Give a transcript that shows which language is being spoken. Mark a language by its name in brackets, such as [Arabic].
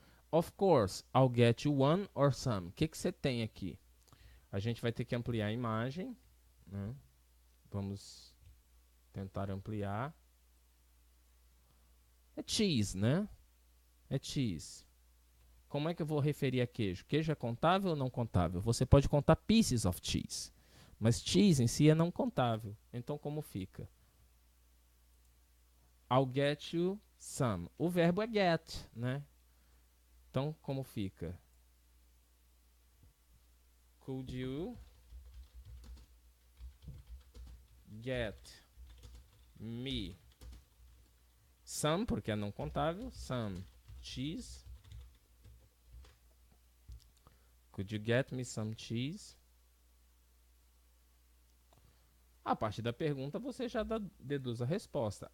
[English] Of course, I'll get you one or some. [Portuguese] O que você tem aqui? A gente vai ter que ampliar a imagem, né? Vamos tentar ampliar. É cheese, né? É cheese. Como é que eu vou referir a queijo? Queijo é contável ou não contável? Você pode contar [English] pieces of cheese, [Portuguese] mas cheese em si é não contável. Então, como fica? [English] I'll get you some. [Portuguese] O verbo é get, né? Então, como fica? [English] Could you get me some, [Portuguese] porque é não contável, [English] some cheese? Could you get me some cheese? [Portuguese] A partir da pergunta, você já deduz a resposta.